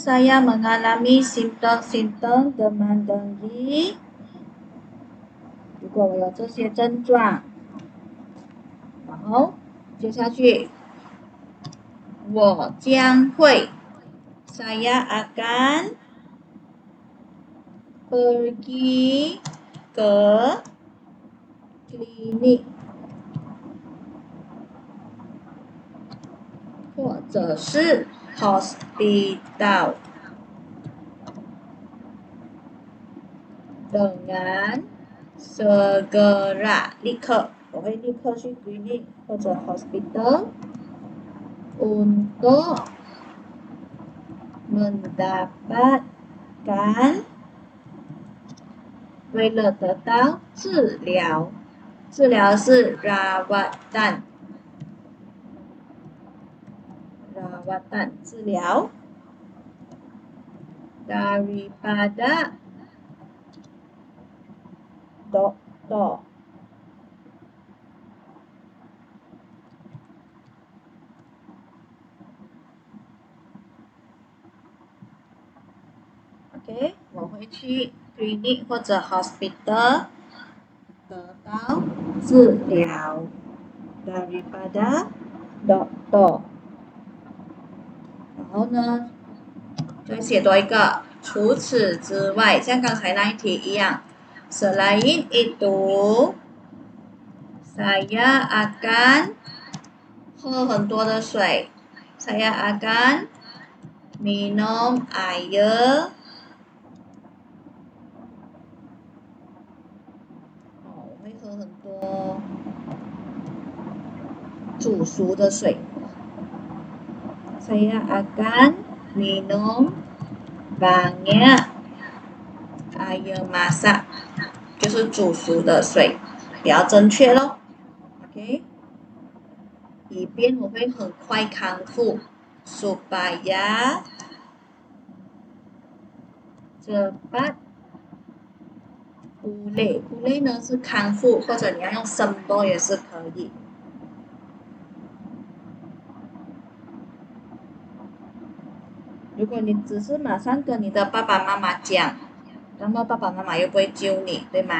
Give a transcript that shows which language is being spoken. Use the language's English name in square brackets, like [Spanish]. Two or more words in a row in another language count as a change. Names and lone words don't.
[Malay] saya mengalami simptom-simptom demam dengue， [Chinese] 如果我有这些症状，然后接下去，我将会 [Malay] saya akan pergi ke klinik， [Chinese] 或者是 [Malay] hospital dengan segera， [Chinese] 立刻，我会立刻去 klinik 或者 hospital [Malay] untuk mendapatkan， [Chinese] 为了得到治疗，治疗是 rawatan， [Malay] 治疗 daripada dokter。OK， [Chinese] 我会去 clinic 或者 hospital 得到治疗 [Malay] daripada dokter。 [Chinese] 然后呢，再写多一个，除此之外，像刚才那一题一样。 [Malay] Selain itu, saya akan [Chinese] 喝很多的水。 [Malay] Saya akan minum air。 [Chinese] 我会喝很多煮熟的水。 [Malay] Saya akan minum banyak air masak， [Chinese] 就是煮熟的水，比较正确咯。OK， 以便我会很快康复。Supaya [Malay] cepat pulih， [Chinese] pulih 呢是康复，或者你要用sembuh也是可以。如果你只是马上跟你的爸爸妈妈讲，那么爸爸妈妈又不会救你，对吗？